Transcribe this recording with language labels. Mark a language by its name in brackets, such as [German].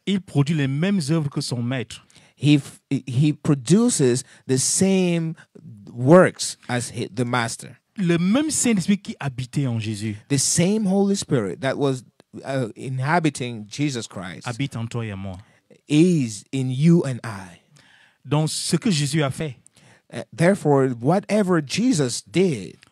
[French] Il produit les mêmes œuvres que son maître. [English] He produces the same works as the master. [French] Le même Saint-Esprit qui habitait en Jésus. [English] The same Holy Spirit that was inhabiting Jesus Christ [French] habite en toi et en moi. [English] Is in you and I. [French] Donc, ce que Jésus a fait, [English] therefore, whatever Jesus did,